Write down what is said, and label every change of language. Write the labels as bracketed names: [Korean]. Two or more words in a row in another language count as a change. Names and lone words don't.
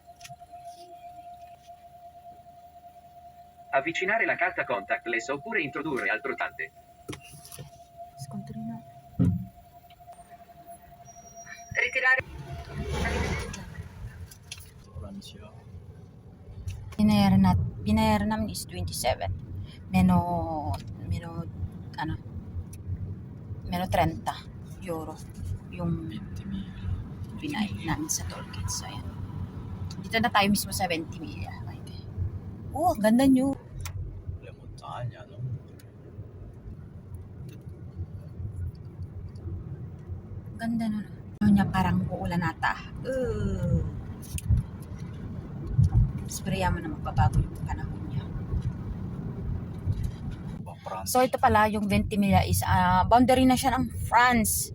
[Italian] Avvicinare la carta contactless oppure introdurre altro tante. Scontrino. Ritirare. [Filipino] Binayaran namin is 27. Meno 30 euro yung binayad namin sa tollgate. So, ayan. Dito na tayo mismo sa Ventimiglia. Oh, ganda nyo. [Italian] Le montagne, no? [Filipino] Ganda nun. Ano niya, parang uulan ata. Sprayan mo na magbabago yung panahon niya. So, ito pala, yung Ventimiglia is boundary na siya ng France.